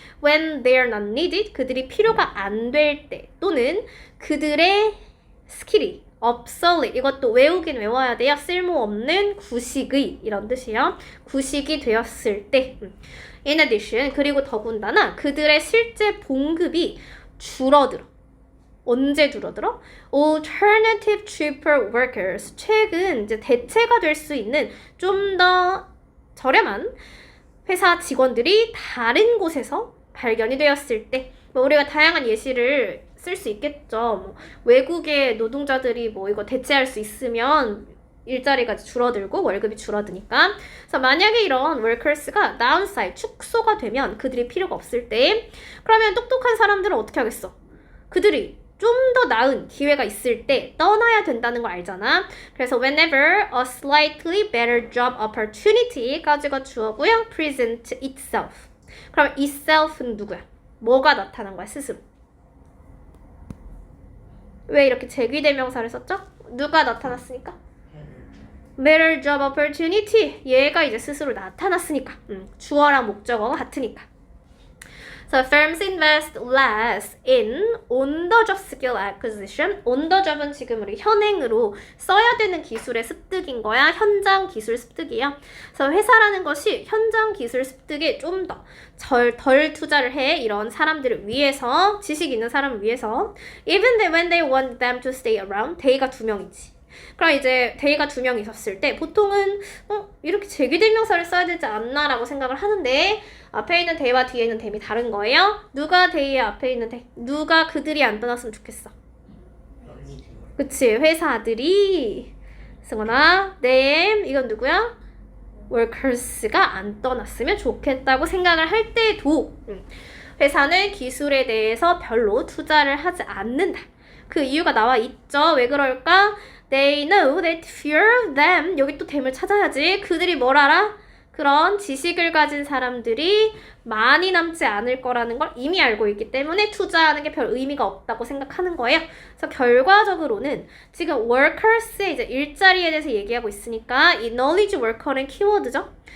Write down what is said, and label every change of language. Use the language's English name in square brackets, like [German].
[English] When they are not needed, [Korean] 그들이 필요가 안 될 때 또는 그들의 스킬이 [English] obsolete. [Korean] 이것도 외우긴 외워야 돼요. 쓸모없는 구식의 이런 뜻이에요. 구식이 되었을 때. [English] In addition, [Korean] 그리고 더군다나 그들의 실제 봉급이 줄어들어. 언제 줄어들어? [English] Alternative cheaper workers. [Korean] 최근 이제 대체가 될 수 있는 좀 더 저렴한 회사 직원들이 다른 곳에서 발견이 되었을 때, 뭐 우리가 다양한 예시를 쓸 수 있겠죠. 뭐 외국의 노동자들이 뭐 이거 대체할 수 있으면 일자리가 줄어들고 월급이 줄어드니까. 그래서 만약에 이런 workers가 downside, 축소가 되면 그들이 필요가 없을 때, 그러면 똑똑한 사람들은 어떻게 하겠어? 그들이 좀 더 나은 기회가 있을 때 떠나야 된다는 걸 알잖아. 그래서 [English] whenever a slightly better job opportunity [Korean] 까지가 주어고요. [English] present itself. [Korean] 그럼 itself는 누구야? 뭐가 나타난 거야, 스스로? 왜 이렇게 제귀대명사를 썼죠? 누가 나타났으니까? [English] better job opportunity. [Korean] 얘가 이제 스스로 나타났으니까. 주어랑 목적어가 같으니까. [English] So firms invest less in on-the-job skill acquisition. [Korean] on-the-job은 지금 우리 현행으로 써야 되는 기술의 습득인 거야. 현장 기술 습득이야. 그래서 회사라는 것이 현장 기술 습득에 좀 더 덜 투자를 해. 이런 사람들을 위해서, 지식 있는 사람을 위해서. [English] Even when they want them to stay around. [Korean] they가 2명이지. 그럼 이제 they가 2명 있었을 때 보통은 이렇게 제귀대명사를 써야 되지 않나 라고 생각을 하는데, 앞에 있는 they와 뒤에 있는 them이 다른 거예요. 누가 they의 앞에 있는 they? 누가 그들이 안 떠났으면 좋겠어? 그치, 회사들이. 승원아, them, 이건 누구야? workers가 안 떠났으면 좋겠다고 생각을 할 때도 회사는 기술에 대해서 별로 투자를 하지 않는다. 그 이유가 나와 있죠. 왜 그럴까? [English] They know that fewer of them. [Korean] 여기 또 them을 찾아야지. 그들이 뭘 알아? 그런 지식을 가진 사람들이 많이 남지 않을 거라는 걸 이미 알고 있기 때문에 투자하는 게 별 의미가 없다고 생각하는 거예요. 그래서 결과적으로는 지금 workers의 이제 일자리에 대해서 얘기하고 있으니까 이 knowledge worker는 키워드죠.